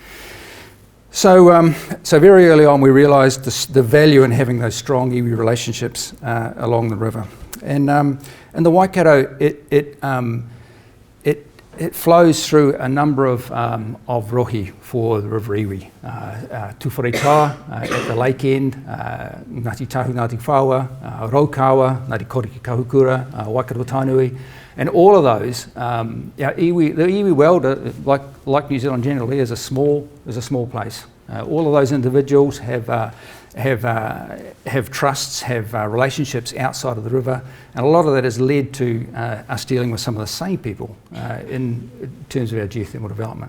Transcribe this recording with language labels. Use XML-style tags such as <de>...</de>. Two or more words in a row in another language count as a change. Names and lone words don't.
<en>So very early on, we realised the value in having those strong iwi relationships along the river. And the Waikato, it flows through a number of rohi for the River Iwi. Tuwharetoa at the lake end, Ngāti Tahu, Ngāti Whaua, Raukawa, Ngāti Koriki Kahukura, Waikato-Tainui, and all of those, the iwi world, like New Zealand generally, is a small place. All of those individuals have trusts, have relationships outside of the river, and a lot of that has led to us dealing with some of the same people in terms of our geothermal development.</en>